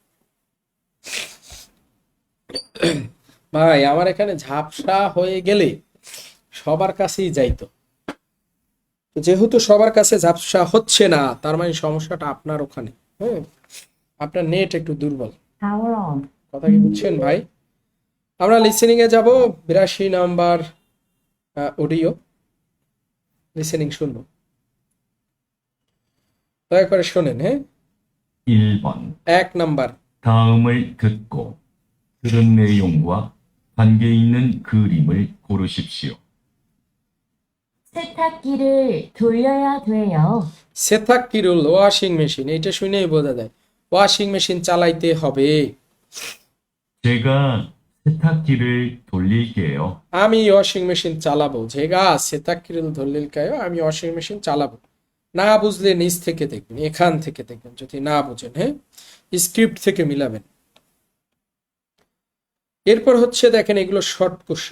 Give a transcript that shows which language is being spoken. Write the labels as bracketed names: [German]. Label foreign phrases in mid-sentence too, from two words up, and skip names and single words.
[Bangla] ভাই আমার এখানে ঝাপসা হয়ে গেলে সবার কাছেই যাইতো, যেহেতু সবার কাছে ঝাপসা হচ্ছে না তার মানে সমস্যাটা আপনার ওখানে। হ্যাঁ, আপনার নেট একটু দুর্বল। [English] Power on. [Bangla] কথা কি বুঝছেন ভাই? আমরা লিসেনিং এ যাব। 82 নাম্বার [English] audio listening [Bangla] শুনবো, দয়া করে শোনেন। হ্যাঁ, [Korean] 1번. [Bangla] 1 নাম্বার, [Korean] 다음을 듣고 들은 내용과 관계 있는 그림을 고르십시오. 세탁기를 돌려야 돼요. [Bangla] সেথাক্কিরুল [English] washing machine, [Bangla] এটা শুনেই বোঝা যায় [English] washing machine [Bangla] চালাইতে হবে। [Korean] 제가 세탁기를 돌릴게요. [Bangla] আমি [English] washing machine [Bangla] চালাবো। [Korean] 제가 세탁기를 돌릴게요, [Bangla] আমি [English] washing machine [Bangla] চালাবো। না বুঝলে নিচ থেকে দেখবেন, এখান থেকে দেখবেন যদি না বুঝেন। হ্যাঁ, স্ক্রিপ্ট থেকে মিলাবেন। এরপর হচ্ছে দেখেন এগুলো [English] short question.